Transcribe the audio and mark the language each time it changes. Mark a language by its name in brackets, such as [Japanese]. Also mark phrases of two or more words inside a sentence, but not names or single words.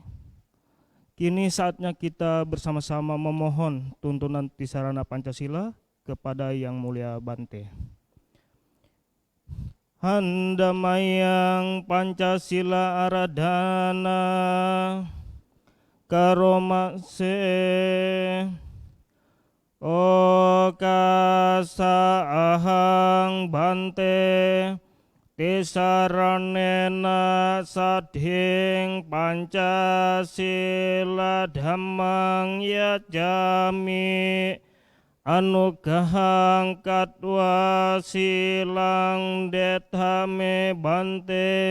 [Indonesian] Kini saatnya kita bersama-sama memohon tuntunan Tisarana Pancasila kepada Yang Mulia Bante. [Pali] Handamayang Pancasila Aradhana Karomase Okasa ahang bante tisaranena sadhing Pancasila dhammang yajami anugahang katwa silang dethame bante